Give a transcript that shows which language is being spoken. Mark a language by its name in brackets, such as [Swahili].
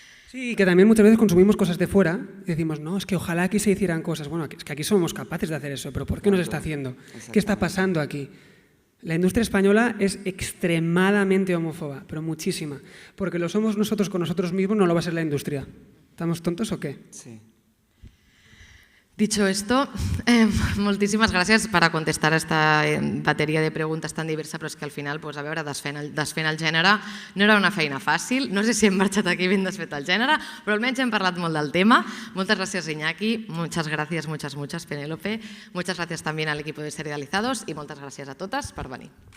[Spanish] Sí, que también muchas veces consumimos cosas de fuera y decimos, no, es que ojalá aquí se hicieran cosas. Bueno, es que aquí somos capaces de hacer eso, pero ¿por qué no se está haciendo? ¿Qué está pasando aquí? La industria española es extremadamente homófoba, pero muchísima. Porque lo somos nosotros con nosotros mismos, no lo va a ser la industria. ¿Estamos tontos o qué? Sí. [Catalan] Dicho esto, moltíssimes gràcies per a contestar esta bateria de preguntes tan diversa, però és que al final, a veure, desfent el gènere no era una feina fàcil. No sé si hem marxat aquí ben desfet el gènere, però almenys hem parlat molt del tema. Moltes gràcies, Iñaki. [Spanish] Muchas gracias, muchas, Penélope. Muchas gracias también al equipo de Serializados y [Catalan] moltes gràcies a totes per venir.